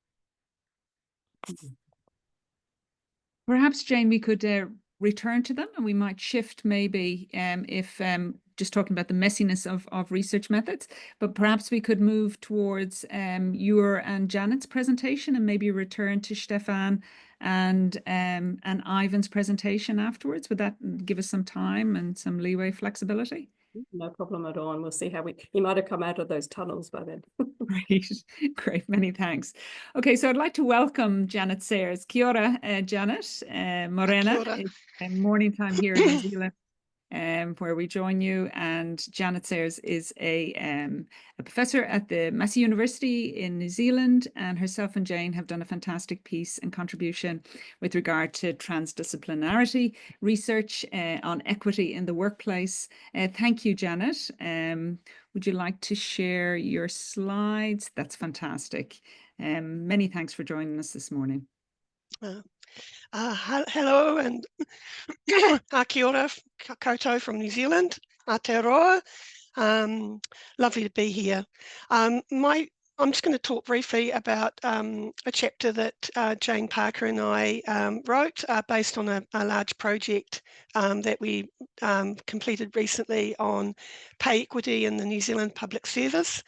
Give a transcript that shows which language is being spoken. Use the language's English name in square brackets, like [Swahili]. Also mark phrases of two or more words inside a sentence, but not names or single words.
[English] Perhaps, Jane, we could return to them, and we might shift maybe if just talking about the messiness of research methods, but perhaps we could move towards your and Janet's presentation and maybe return to Stefan and Ivan's presentation afterwards. Would that give us some time and some leeway, flexibility? No problem at all, and we'll see how he might have come out of those tunnels by then. Great, many thanks. Okay, so I'd like to welcome Janet Sayers. [Māori] Kia ora, [English] Janet. Morena, it's morning time here in New Zealand, where we join you. And Janet Sayers is a professor at the Massey University in New Zealand, and herself and Jane have done a fantastic piece and contribution with regard to transdisciplinarity research on equity in the workplace. Thank you, Janet. Would you like to share your slides? That's fantastic. Many thanks for joining us this morning. Hello and [Māori] kia ora koutou [English] from New Zealand, Aotearoa. Lovely to be here. My I'm just going to talk briefly about a chapter that Jane Parker and I wrote based on a large project that we completed recently on pay equity in the New Zealand public service.